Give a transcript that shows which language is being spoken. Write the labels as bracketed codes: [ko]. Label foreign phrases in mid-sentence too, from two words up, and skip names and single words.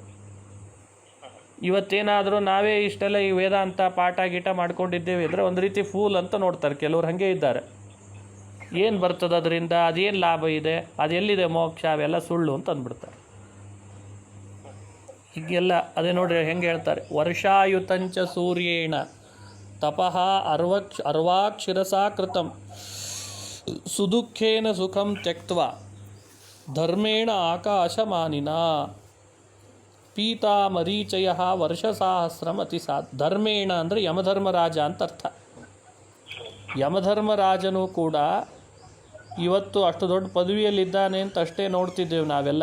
[kn] ಇವತ್ತೇನಾದರೂ ನಾವೇ ಇಷ್ಟೆಲ್ಲ ಈ ವೇದಾಂತ ಪಾಠ ಗೀಟ ಮಾಡ್ಕೊಂಡಿದ್ದೇವೆ ಅಂದರೆ ಒಂದು ರೀತಿ ಫೂಲ್ ಅಂತ ನೋಡ್ತಾರೆ. ಕೆಲವ್ರು ಹಾಗೆ ಇದ್ದಾರೆ. ಏನು ಬರ್ತದೆ ಅದರಿಂದ, ಅದೇನು ಲಾಭ ಇದೆ, ಅದೆಲ್ಲಿದೆ ಮೋಕ್ಷ, ಅವೆಲ್ಲ ಸುಳ್ಳು ಅಂತ ಅಂದ್ಬಿಡ್ತಾರೆ. ಹೀಗೆಲ್ಲ ಅದೇ ನೋಡ್ರಿ ಹೆಂಗೆ ಹೇಳ್ತಾರೆ, [sa] ವರ್ಷಾಯುತಂಚ ಸೂರ್ಯೇಣ ತಪಃ ಅರ್ವಾಕ್ಷಿರಸಾ ಕೃತಂ ಸುದುಃಖೇನ ಸುಖಂ ತ್ಯಕ್ತ್ವ ಧರ್ಮೇಣ ಆಕಾಶಮಾನಿನ ಪೀತಾ ಮರೀಚಯ ವರ್ಷಸಾಹಸ್ರಂ ಅತಿಸಾತ್. [kn] ಧರ್ಮೇಣ ಅಂದರೆ ಯಮಧರ್ಮರಾಜ ಅಂತ ಅರ್ಥ. ಯಮಧರ್ಮರಾಜನು ಕೂಡ ಇವತ್ತು ಅಷ್ಟು ದೊಡ್ಡ ಪದವಿಯಲ್ಲಿದ್ದಾನೆ ಅಂತ ಅಷ್ಟೇ ನೋಡ್ತಿದ್ದೇವೆ ನಾವೆಲ್ಲ.